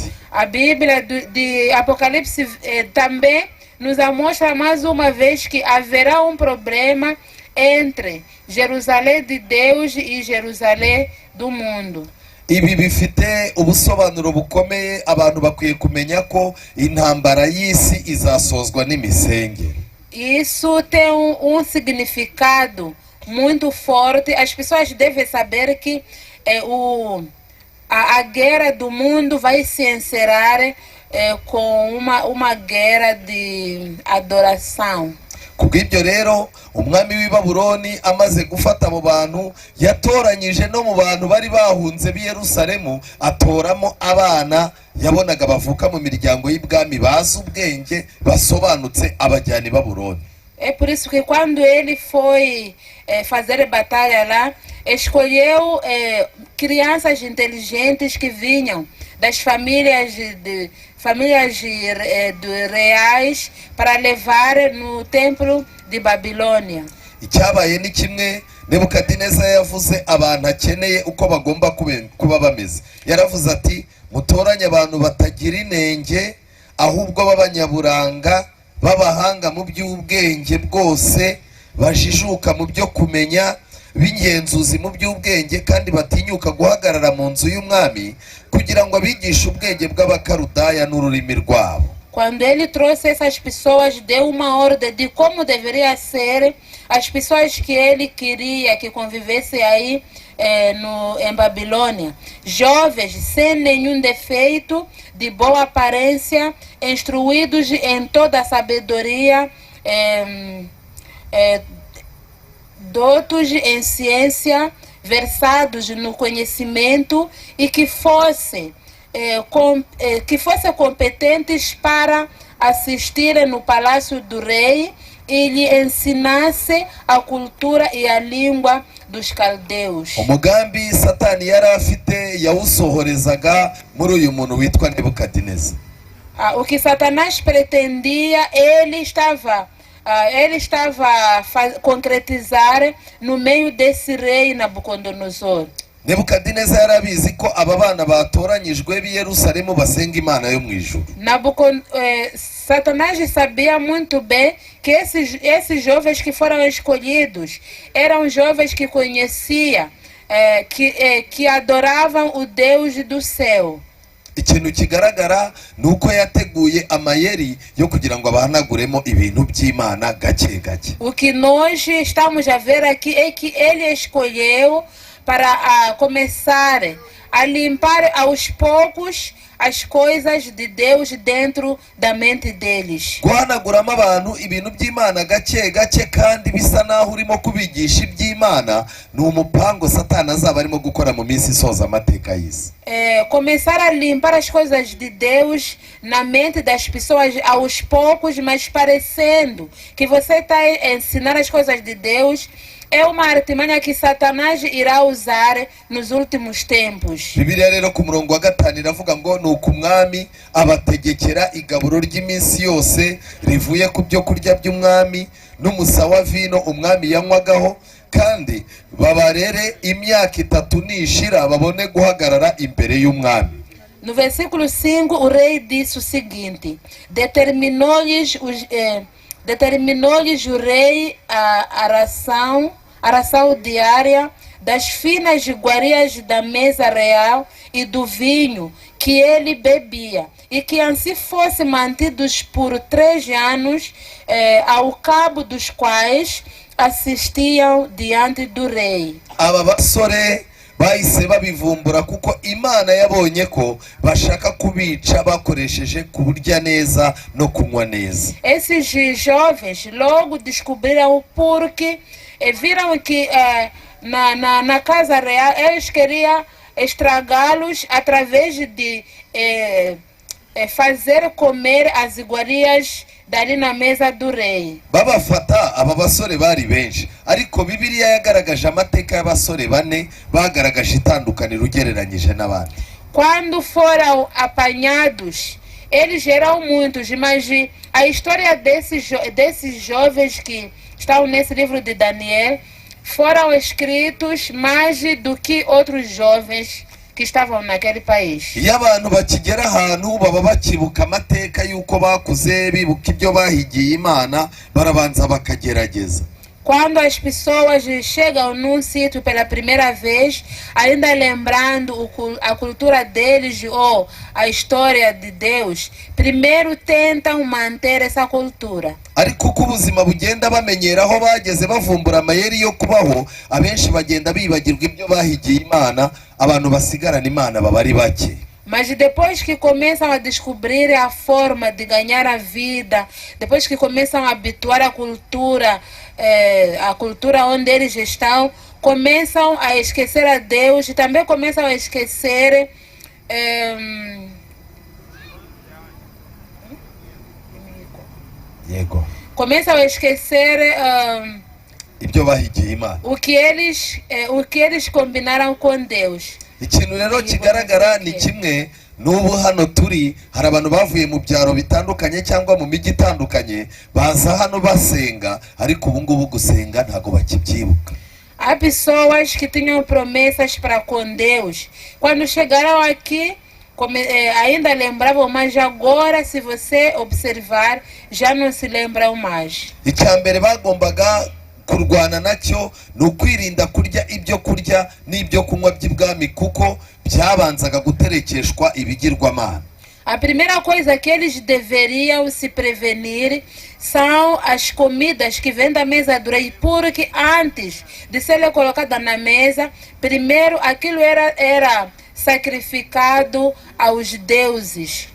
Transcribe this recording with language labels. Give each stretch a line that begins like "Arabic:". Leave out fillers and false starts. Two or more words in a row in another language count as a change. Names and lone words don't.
Portuguese: A Bíblia de Apocalipse também nos mostra mais uma vez que haverá problema entre Jerusalém de Deus e Jerusalém do mundo.
Kinyarwanda: Ibi bifite ubusobanuro bukomeye, abantu bakwiye kumenya ko intambara y'isi izasozwa n'imisengere.
Portuguese: Isso tem significado muito forte. As pessoas devem saber que a guerra do mundo vai se encerrar com uma guerra de adoração.
Kinyarwanda: Kubw'ibyo rero umwami w'i Babuloni amaze gufata abo bantu, yatoranyije no mu bantu bari bahunze b'i Yerusalemu, atoramo abana yabonaga bavuka mu miryango y'ibwami bazi ubwenge basobanutse, abajyana i Babuloni.
Portuguese: É por isso que quando ele foi fazer batalha lá, escolheu crianças inteligentes que vinham das famílias reais para levar no templo de Babilônia.
Kinyarwanda: Icyabaye ni kimwe, Nebukadineza yavuze abantu akeneye uko bagomba kuba bameze. Yaravuze ati, mutoranye abantu batagira inenge, ahubwo b'abanyaburanga, b'abahanga mu by'ubwenge bwose, bajijuka mu byo kumenya, b'ingenzuzi mu by'ubwenge, kandi batinyuka guhagarara mu nzu y'umwami kugira ngo abigishe ubwenge bw'abakarudaya n'ururimi rwabo.
Portuguese: Quando ele trouxe essas pessoas, deu uma ordem de como deveria ser as pessoas que ele queria que convivessem aí em Babilônia. Jovens, sem nenhum defeito, de boa aparência, instruídos em toda a sabedoria, doutos em ciência, versados no conhecimento e que fossem competentes para assistir no palácio do rei e lhe ensinasse a cultura e a língua dos caldeus.
Kinyarwanda: Umugambi Satani yari afite yawusohorezaga muri uyu muntu witwa Nebukadineza.
Portuguese: O que Satanás pretendia, ele estava concretizar no meio desse rei Nabucodonosor.
Kinyarwanda: Nebukadineza yarabizi ko aba bana batoranyijwe b'i Yerusalemu basenga Imana yo mu ijuru.
Portuguese: Satanás sabia muito bem que esses jovens que foram escolhidos eram jovens que conheciam, que adoravam o Deus do céu.
Kinyarwanda: Ikintu kigaragara nuko yateguye amayeri yo kugira ngo abahanaguremo ibintu by'Imana gake gake.
Portuguese: O que nós estamos a ver aqui é que ele escolheu para começar a limpar aos poucos as coisas de Deus dentro da mente deles.
Kinyarwanda: Guhanaguramo abantu ibintu by'Imana gake gake kandi bisa naho urimo kubigisha iby'Imana, ni umupango Satani azaba arimo gukora mu minsi isoza amateka y'isi.
Portuguese: Começar a limpar as coisas de Deus na mente das pessoas aos poucos, mas parecendo que você está a ensinar as coisas de Deus. É uma artimanha que Satanás irá usar nos últimos tempos.
Kinyarwanda: Bibiliya rero ku murongo wa 5 iravuga ngo nuko umwami abategekera igaburo ry'iminsi yose rivuye ku byo kurya by'umwami n'umusa wa vino umwami yanywagaho, kandi babarere imyaka 3 nishira babone guhagarara imbere y'umwami.
Portuguese: No versículo 5, o rei disse o seguinte: determinou-lhes o rei a ração diária das finas iguarias da mesa real e do vinho que ele bebia, e que assim fossem mantidos por 3 anos, ao cabo dos quais assistiam diante do rei.
Kinyarwanda: Aba basore bahise babivumbura kuko Imana yabonye ko bashaka kubica bakoresheje kuburya neza no kunywa neza.
Portuguese: Esses jovens logo descobriram o porquê, viram que na casa real eles queriam estragá-los através de fazer comer as iguarias dali na mesa do rei.
Kinyarwanda: Babafata aba basore bari benshi, ariko Bibiliya yagaragaje amateka y'abasore 4 bagaragaje itandukaniro ugereranyije n'abandi.
Portuguese: Quando foram apanhados, eles eram muitos, mas a história desses jovens que estão nesse livro de Daniel foram escritos mais do que outros jovens que estavam naquele país.
Kinyarwanda: Iyo abantu bakigera ahantu baba bakibuka amateka y'uko bakuze bibuka ibyo bahigiye Imana, barabanza bakagerageza.
Portuguese: Quando as pessoas chegam num sítio pela primeira vez, ainda lembrando a cultura deles ou a história de Deus, primeiro tentam manter essa cultura.
Kinyarwanda: Ariko uko ubuzima bugenda bamenyera aho bageze bavumbura amayeri yo kubaho, abenshi bagenda bibagirwa ibyo bahigiye Imana, abantu basigarana Imana baba ari bake.
Portuguese: Mas depois que começam a descobrir a forma de ganhar a vida, depois que começam a habituar a cultura onde eles estão, começam a esquecer a Deus e também começam a esquecer começam a esquecer
Kinyarwanda: ibyo bahigiye Imana,
Portuguese: o que eles combinaram com Deus.
Kinyarwanda: Ikintu rero kigaragara ni kimwe n'ubu hano turi, hari abantu bavuye mu byaro bitandukanye cyangwa mu migi itandukanye baza hano basenga, ariko ubu ngubu gusenga ntago bakibyibuka.
Portuguese: Há pessoas que tinham promessas para com Deus. Quando chegaram aqui, ainda lembravam, mas agora, se você observar, já não se lembram mais.
Kinyarwanda: Icyambere bagombaga kurwana nacyo ni ukwirinda kurya ibyo kurya n'ibyo kunywa by'ibwami, kuko byabanzaga guterekeshwa ibigirwamana.
Portuguese: A primeira coisa que eles deveriam se prevenir são as comidas que vêm da mesa do rei, porque antes de ser colocada na mesa, primeiro aquilo era sacrificado aos deuses.